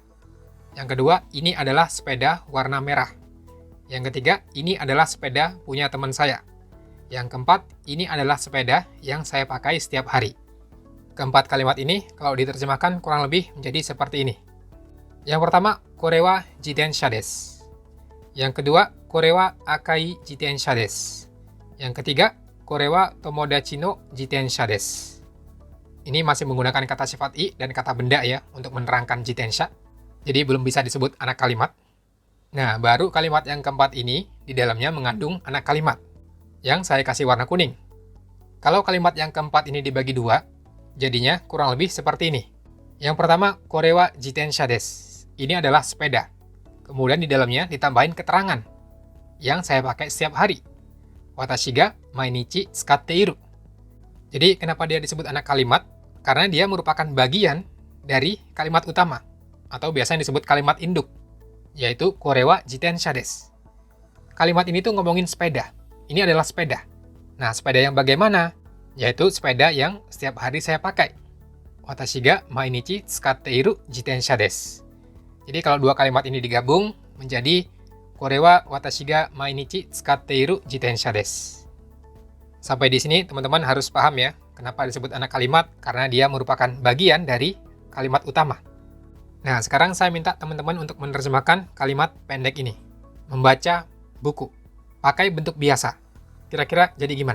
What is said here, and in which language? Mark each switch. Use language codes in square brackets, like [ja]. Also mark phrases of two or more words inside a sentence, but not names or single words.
[id] Yang kedua, ini adalah sepeda warna merah. Yang ketiga, ini adalah sepeda punya teman saya. Yang keempat, ini adalah sepeda yang saya pakai setiap hari. Keempat kalimat ini, kalau diterjemahkan kurang lebih menjadi seperti ini. Yang pertama, [ja] kore wa jitensha desu. [id] Yang kedua, [ja] kore wa akai jitensha desu. [id] Yang ketiga, [ja] kore wa tomodachi no jitensha desu. [id] Ini masih menggunakan kata sifat i dan kata benda ya untuk menerangkan jitensha. Jadi belum bisa disebut anak kalimat. Nah, baru kalimat yang keempat ini di dalamnya mengandung anak kalimat yang saya kasih warna kuning. Kalau kalimat yang keempat ini dibagi dua, jadinya kurang lebih seperti ini. Yang pertama, [ja] korewa jitensha desu. [id] Ini adalah sepeda. Kemudian di dalamnya ditambahin keterangan yang saya pakai setiap hari. [ja] Watashi ga mainichi tsukatte iru. [id] Jadi kenapa dia disebut anak kalimat? Karena dia merupakan bagian dari kalimat utama, atau biasanya disebut kalimat induk, yaitu [ja] korewa jitensha desu. [id] Kalimat ini tuh ngomongin sepeda. Ini adalah sepeda. Nah, sepeda yang bagaimana? Yaitu sepeda yang setiap hari saya pakai. [ja] Watashi ga mainichi tsukatte iru jitensha desu. [id] Jadi kalau dua kalimat ini digabung menjadi [ja] korewa watashi ga mainichi tsukatte iru jitensha desu. [id] Sampai di sini teman-teman harus paham ya, kenapa disebut anak kalimat, karena dia merupakan bagian dari kalimat utama. Nah, sekarang saya minta teman-teman untuk menerjemahkan kalimat pendek ini. Membaca buku. Pakai bentuk biasa. Kira-kira jadi gimana?